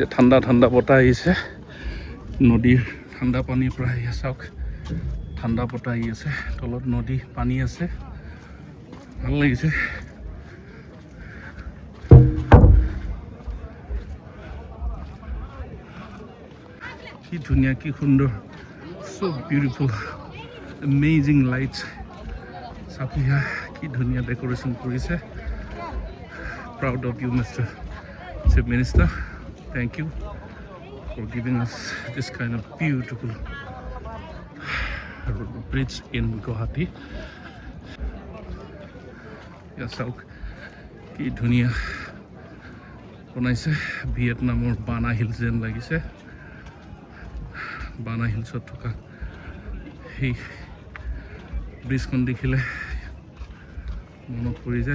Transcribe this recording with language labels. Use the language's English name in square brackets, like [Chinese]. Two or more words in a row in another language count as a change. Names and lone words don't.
[Assamese] ঠাণ্ডা ঠাণ্ডা বতাহ আহিছে, নদীৰ ঠাণ্ডা পানীৰ পৰা আহি চাওক ঠাণ্ডা বতাহ আহি আছে, তলত নদী পানী আছে, ভাল লাগিছে। কি ধুনীয়া, কি সুন্দৰ, [English] so beautiful, amazing lights। [Assamese] চাওক কি ধুনীয়া ডেক'ৰেশ্যন কৰিছে। [English] Proud of you, Mr. Chief Minister. Thank you for giving us this kind of beautiful bridge in Guwahati. [Assamese] চাওক কি ধুনীয়া বনাইছে। ভিয়েটনামৰ বানা হিলছ যেন লাগিছে। বানা হিলছত থকা সেই ব্ৰিজখন দেখিলে মনত পৰি যায়।